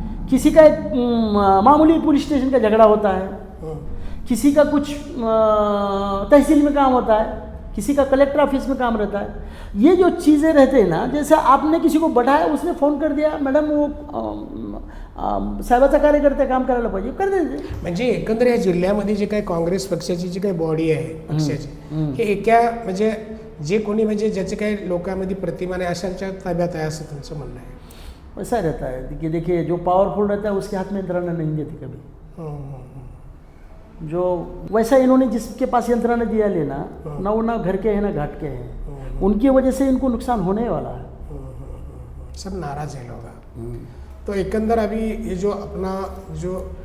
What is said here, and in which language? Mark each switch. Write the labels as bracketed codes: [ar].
[hi] किसी का एक मामूली पुलिस स्टेशन का झगड़ा होता है, किसी का कुछ तहसील में काम होता है, किसी का कलेक्टर ऑफिस में काम रहता है। ये जो चीज़ें रहते हैं ना, जैसे आपने किसी को बैठाया, उसने फ़ोन कर दिया, मैडम वो [mr] साहेबाचा कार्यकर्ते काम करायला पाहिजे, [hi] कर देते। [mr] म्हणजे एकंदर या जिल्ह्यामध्ये जे काही काँग्रेस पक्षाची जी काही बॉडी आहे पक्षाची, हे एका म्हणजे जे कोणी म्हणजे ज्याचे काही लोकांमध्ये प्रतिमा नाही अशांच्या ताब्यात आहे असं तुमचं म्हणणं आहे? [hi] वैसा रहता है कि देखिए, जो पावरफुल रहता है उसके हाथ में यंत्रणा नहीं देती कभी। जो वैसा इन्होंने जिसके पास यंत्रणा दिया लेना, ना वो ना घर के हैं ना घाट के हैं, उनकी वजह से इनको नुकसान होने वाला है। सब नाराज है लोग। तो एकंदर अभी ये जो अपना जो